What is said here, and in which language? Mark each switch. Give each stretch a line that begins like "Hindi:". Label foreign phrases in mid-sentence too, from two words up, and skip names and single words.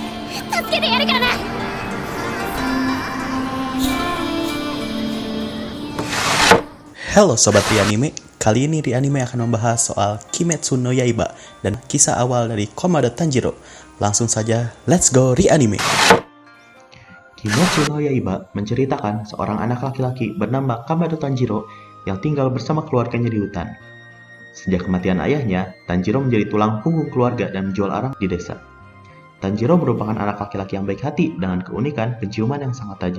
Japanese: 助けてやるからな。
Indonesian: Halo Sobat Rianime, kali ini Rianime akan membahas soal Kimetsu no Yaiba dan kisah awal dari Komodo Tanjiro. Langsung saja,
English: let's go Rianime!
Indonesian: Kimetsu no Yaiba menceritakan seorang anak laki-laki bernama Komodo Tanjiro yang tinggal bersama keluarganya di hutan. Sejak kematian ayahnya, Tanjiro menjadi tulang punggung keluarga dan menjual arang di desa. Tanjiro merupakan anak laki-laki yang baik hati dengan keunikan penciuman yang sangat tajam.